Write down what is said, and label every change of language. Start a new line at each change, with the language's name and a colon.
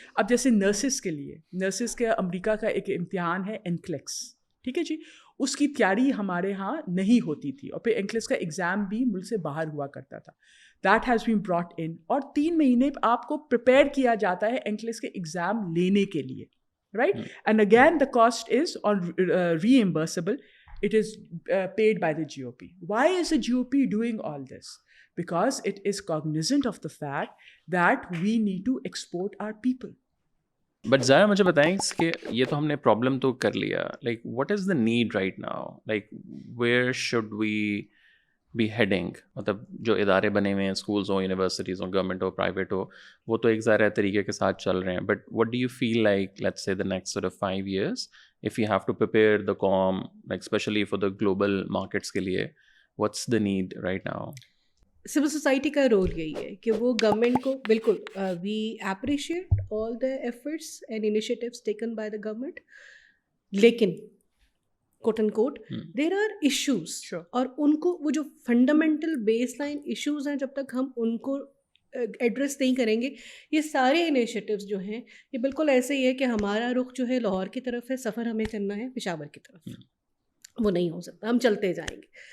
Urdu: اب جیسے نرسز کے لیے, نرسز کا امریکہ کا ایک امتحان ہے NCLEX, ٹھیک ہے جی, اس کی تیاری ہمارے ہاں نہیں ہوتی تھی اور پھر NCLEX کا ایگزام بھی ملک سے باہر ہوا کرتا تھا.
English: that has been brought in,
Urdu: اور 3 مہینے آپ کو پریپیئر کیا جاتا ہے NCLEX کے ایگزام لینے کے لیے, right.
English: And again the cost is non reimbursable. It is paid by the GOP. Why is the GOP doing all this? Because it is cognizant of the fact that we need to export our people.
Urdu: But ذرا مجھے بتائیں کہ یہ تو ہم نے problem تو کر لیا,
English: Like what is the need right now, like where should we be heading.
Urdu: مطلب جو ادارے بنے ہوئے ہیں, اسکولز ہوں, یونیورسٹیز ہوں, گورنمنٹ ہو, پرائیویٹ ہو, وہ تو ایک ظاہر طریقے کے ساتھ چل رہے ہیں.
English: But what do you feel like let's say the next sort of 5 years if you have to prepare the comm, like especially for the global markets کے لیے, what's the need right now?
Urdu: Civil society کا role یہی ہے کہ وہ government کو بالکل
English: we appreciate all the efforts and initiatives taken by the government,
Urdu: لیکن کوٹ and quote there are issues, اور ان کو وہ جو فنڈامنٹل بیس لائن ایشوز ہیں جب تک ہم ان کو ایڈریس نہیں کریں گے, یہ سارے انیشیٹیوز جو ہیں یہ بالکل ایسے ہی ہے کہ ہمارا رخ جو ہے لاہور کی طرف ہے, سفر ہمیں کرنا ہے پشاور کی طرف, وہ نہیں ہو سکتا, ہم چلتے جائیں گے.